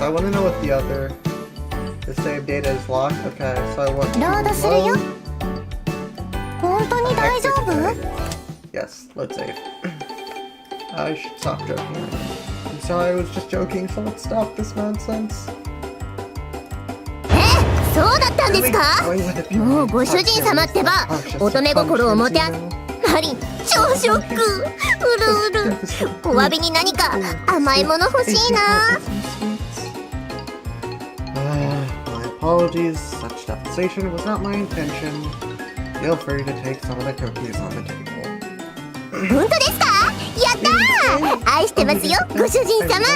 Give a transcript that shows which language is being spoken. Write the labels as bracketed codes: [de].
[en] I want to know what the save data is locked. Okay, so I want to [ja] ロードするよ。本当に大丈夫？ [en] Yes, let's save. I should stop joking. I'm sorry, I was just joking, so let's stop this nonsense. [ja] そうだったんですか？もうご主人様ってば乙女心を持てマリン、超ショック。うるうる。お詫びに何か甘いもの欲しいな。 [en] My apologies. Such devastation was not my intention. Feel free to take some of the cookies on the table. [ja] 本当ですか？やったー！愛してますよ、ご主人様。